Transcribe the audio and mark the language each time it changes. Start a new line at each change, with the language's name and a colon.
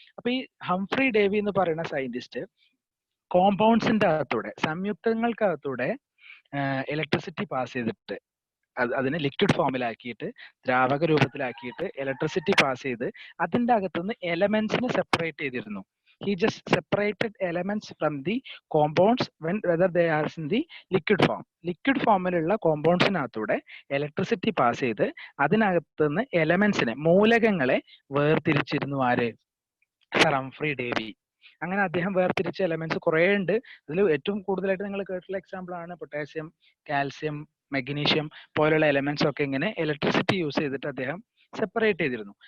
Malayalam: അപ്പൊ ഈ Humphrey Davy എന്ന് പറയുന്ന സയന്റിസ്റ്റ് കോമ്പൗണ്ട്സിന്റെ അകത്തൂടെ, സംയുക്തങ്ങൾക്കകത്തൂടെ ഇലക്ട്രിസിറ്റി പാസ് ചെയ്തിട്ട് അതിനെ ലിക്വിഡ് ഫോമിലാക്കിയിട്ട്, ദ്രാവക രൂപത്തിലാക്കിയിട്ട് ഇലക്ട്രിസിറ്റി പാസ് ചെയ്ത് അതിന്റെ അകത്തുനിന്ന് എലമെന്റ്സിനെ സെപ്പറേറ്റ് ചെയ്തിരുന്നു.
English: He just separated elements from the compounds whether they are in the liquid form.
Malayalam: Liquid ഫോമിലുള്ള കോമ്പൗണ്ട്സിനകത്തൂടെ ഇലക്ട്രിസിറ്റി പാസ് ചെയ്ത് അതിനകത്തുനിന്ന് എലമെന്റ്സിനെ, മൂലകങ്ങളെ വേർതിരിച്ചിരുന്നു. ആര്? Sir Humphrey Davy. അങ്ങനെ അദ്ദേഹം വേർതിരിച്ച എലമെന്റ്സ് കുറെ ഉണ്ട്. അതിൽ ഏറ്റവും കൂടുതലായിട്ട് നിങ്ങൾ കേട്ടിട്ടുള്ള എക്സാമ്പിൾ ആണ് പൊട്ടാസ്യം, കാൽസ്യം, മഗ്നീഷ്യം പോലുള്ള എലമെന്റ്സ് ഒക്കെ ഇങ്ങനെ ഇലക്ട്രിസിറ്റി യൂസ് ചെയ്തിട്ട് അദ്ദേഹം സെപ്പറേറ്റ് ചെയ്തിരുന്നു.